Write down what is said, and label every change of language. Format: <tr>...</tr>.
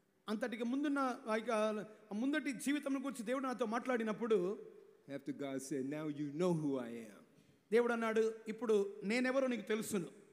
<te>అంతటికి ముందున్న ముందటి జీవితం గురించి దేవుడు నాతో మాట్లాడినప్పుడు,</te> <en>after God said, now you know who I am.</en> <te>దేవుడు అన్నాడు, ఇప్పుడు నేనెవరో నీకు తెలుసును.</te>